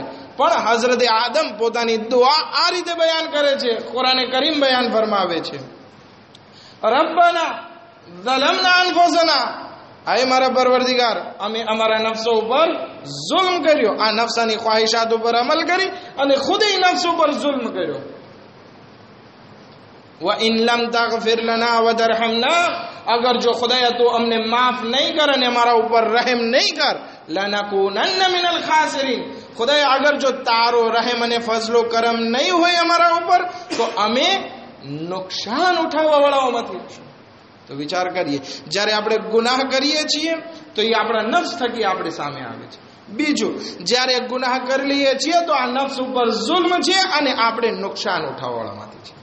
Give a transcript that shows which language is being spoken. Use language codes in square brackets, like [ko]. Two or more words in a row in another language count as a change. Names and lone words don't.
[gu] પણ હઝરત આદમ પોતાની દુઆ આ રીતે બયાન કરે છે. કુરાન કરીમ બયાન ફરમાવે છે [ar] ربنا ظلمنا أنفسنا, [gu] આય મારા પરવરદિગાર, અમે અમારા નફ્સો ઉપર જુલ્મ કર્યો. આ નફસાની ખ્વાહિશાત ઉપર અમલ કરી અને ખુદ નફ્સ ઉપર જુલ્મ કર્યો. [ar] وَإِن لَمْ تَغْفِرْ لَنَا وَتَرْحَمْنَا, [gu] અગર જો ખુદાએ તું અમને માફ નહીં કર અને અમારા ઉપર રહેમ નહીં કર, [ar] لَنَكُونَنَّ مِنَ الْخَاسِرِينَ, [gu] ખુદાએ અગર જો તારો રહેમ અને ફઝલો કરમ નહીં હોય અમારા ઉપર તો અમે નુકસાન ઉઠાવવા વાળાઓમાંથી હશું. તો વિચાર કરીએ, જ્યારે આપણે ગુનાહ કરીએ છીએ તો એ આપણા નફ્સ થકી આપણી સામે આવે છે. બીજું, જ્યારે ગુનાહ કરી લઈએ છીએ તો આ નફ્સ ઉપર જુલ્મ છે અને આપણે નુકસાન ઉઠાવવાળામાંથી છે.